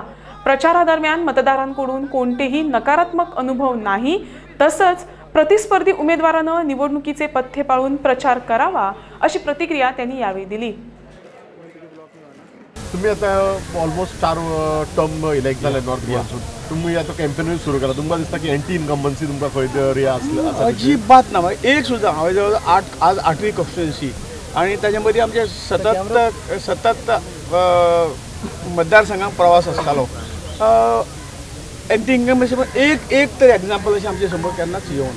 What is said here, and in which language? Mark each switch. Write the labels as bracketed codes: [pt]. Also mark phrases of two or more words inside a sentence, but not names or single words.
[mr] प्रचारादरम्यान मतदारांकडून कोणतेही नकारात्मक अनुभव नाही, तसंच प्रतिस्पर्धी उमेदवारांना निवडणुकीचे पथ्य पाळून प्रचार करावा अशी प्रतिक्रिया त्यांनी यावेळी दिली। [kok] तुम्ही आता ऑलमोस्ट 4 [en] term elect [kok] झाले नॉर्थ गोवासून, तुम्ही आता कॅम्पेन सुरू केला, तुमकां दिसता की [en] anti incumbency [kok] तुमकां खंय तरी आसली? अजिबात ना, एक सुद्दां हांवें जवळ आज 8वी कॉन्स्टिट्युएन्सी आणि ताचे मदीं आमचे सतत मतदारसंघाक प्रवास आसतालो। [en] anti incumbency [kok] एक तर एग्जाम्पल अशें आमचे समोर केन्नाच येवना।